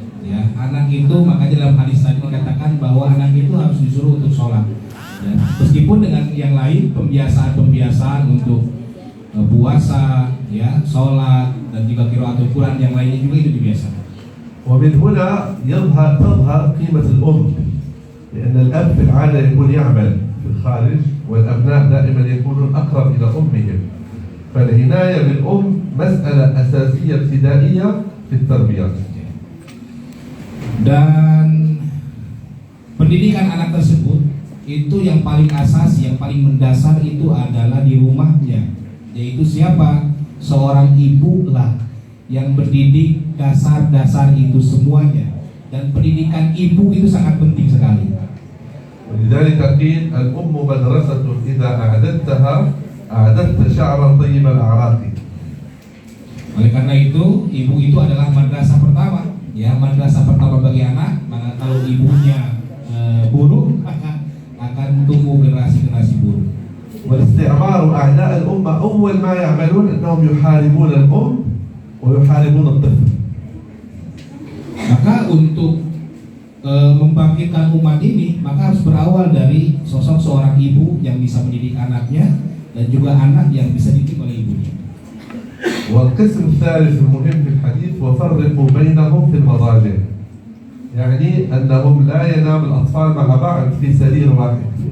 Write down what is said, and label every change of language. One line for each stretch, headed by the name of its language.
Indonesian: Ya, anak itu makanya dalam hadis tadi dikatakan bahwa anak itu harus disuruh untuk sholat. Ya, meskipun dengan yang lain pembiasaan untuk puasa, ya, sholat dan juga qiraatul Quran yang lainnya juga itu dibiasakan.
Arabic: ومن هنا تظهر قيمة الأم، لأن الأب في العادة يكون يعمل في الخارج والأبناء دائما يكونون أقرب إلى أمهم، فالعناية بالأم مسألة أساسية ابتدائية في التربية.
Indonesian: Dan pendidikan anak tersebut itu yang paling asasi, yang paling mendasar itu adalah di rumahnya, yaitu siapa? Seorang ibu lah yang mendidik dasar-dasar itu semuanya, dan pendidikan ibu itu sangat penting sekali.
Arabic: ولذلك قيل الأم مدرسة إذا أعددتها أعددت شعرا طيب الأعراق.
Indonesian: Oleh karena itu, ibu itu adalah madrasah pertama, ya madrasah pertama bagi anak. Maka kalau ibunya buruk, akan tumbuh generasi-generasi buruk.
Arabic: والاستعمار أعداء الأمة أول ما يعملون أنهم يحاربون الأم ويحاربون الطفل.
Indonesian: Maka untuk membangkitkan umat ini, maka harus berawal dari sosok seorang ibu yang bisa mendidik anaknya dan juga anak yang bisa dididik oleh ibunya.
Arabic: والقسم الثالث المهم في الحديث وفرقوا بينهم في المضاجع يعني أنهم لا ينام الأطفال مع بعض في سرير واحد.